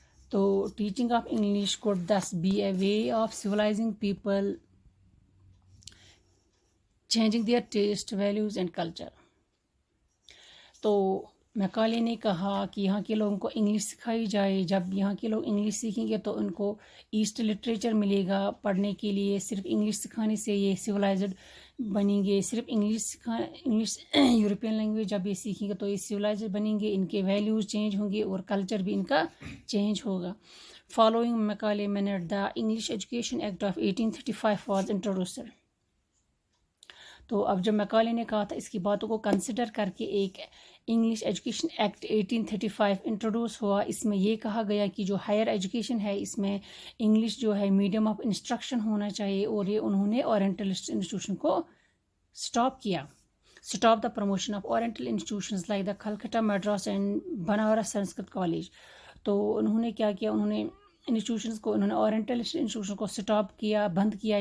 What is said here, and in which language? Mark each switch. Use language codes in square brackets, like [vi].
[en] تو teaching of English could thus be a way of civilizing people, changing their taste, values and culture. [ur] تو میکالے نے کہا کہ یہاں کے لوگوں کو انگلش سکھائی جائے. جب یہاں کے لوگ انگلش سیکھیں گے تو ان کو ایسٹ لٹریچر ملے گا پڑھنے کے لیے. صرف انگلش سکھانے سے یہ سویلائزڈ بنیں گے. صرف انگلش یورپین لینگویج جب یہ سیکھیں گے تو یہ سویلائزڈ بنیں گے, ان کے ویلیوز چینج ہوں گے اور کلچر بھی ان کا چینج ہوگا. [en] Following Macaulay minute the English education act of 1835 was introduced. [ur] تو اب جب میکالے نے کہا تھا اس کی باتوں کو کنسیڈر کر کے ایک انگلش ایجوکیشن ایکٹ 1835 انٹروڈیوس ہوا. اس میں یہ کہا گیا کہ جو ہائر ایجوکیشن ہے اس میں انگلش جو ہے میڈیم آف انسٹرکشن ہونا چاہیے, اور یہ انہوں نے اورینٹلسٹ انسٹیٹیوشن کو اسٹاپ کیا. [en] Stop the promotion of oriental institutions like the Calcutta Madras and Banaras Sanskrit college. [ur] تو انہوں نے کیا کیا, انہوں نے انسٹیٹیوشنز کو, انہوں نے اورینٹلسٹ انسٹیٹیوشن کو اسٹاپ کیا, بند کیا.